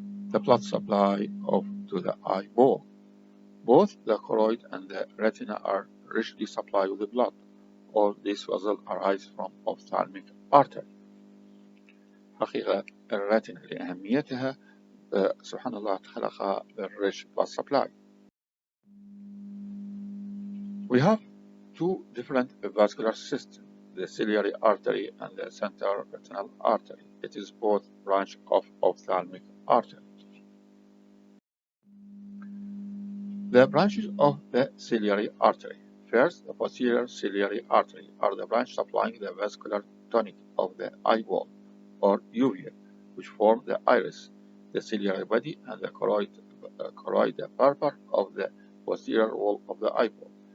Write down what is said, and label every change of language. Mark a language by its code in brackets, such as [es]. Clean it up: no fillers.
[en] The blood supply to the eyeball. Both the choroid and the retina are richly supplied with blood. All these vessels arise from ophthalmic artery. [ar] حقيقة الريتنا لأهميتها سبحان الله خلقها بال [en] rich blood supply. We have two different vascular systems, the ciliary artery and the central retinal artery. It is both branch of ophthalmic artery. The branches of the ciliary artery. First, the posterior ciliary artery are the branch supplying the vascular tonic of the eyeball, or uvea, which form the iris, the ciliary body, and the choroid purpur of the posterior wall of the eyeball.